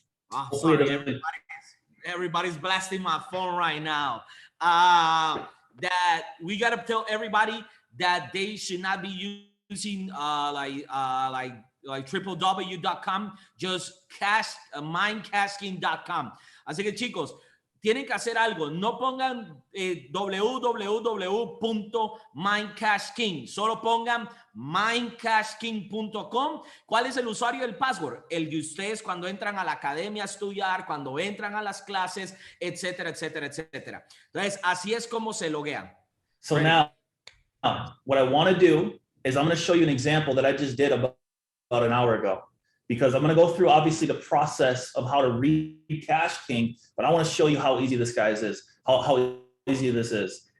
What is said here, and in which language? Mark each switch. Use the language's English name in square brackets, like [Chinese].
[English] Oh, sorry, everybody's blasting my phone right now. That we got to tell everybody that they should not be using like www.com, just mindcasking.com. [Spanish] Así que chicos, tienen que hacer algo. No pongan www.mindcashking, solo pongan mindcashking.com. ¿Cuál es el usuario y el password? El de ustedes cuando entran a la academia a estudiar, cuando entran a las clases, etcétera, etcétera, etcétera. Entonces, así es como se loguean. [English] So right. Now, what I want to do is I'm going to show you an example that I just did about an hour ago. Because I'm going to go through, obviously, the process of how to read Cash King, but I want to show you how easy this guys is, how easy this is.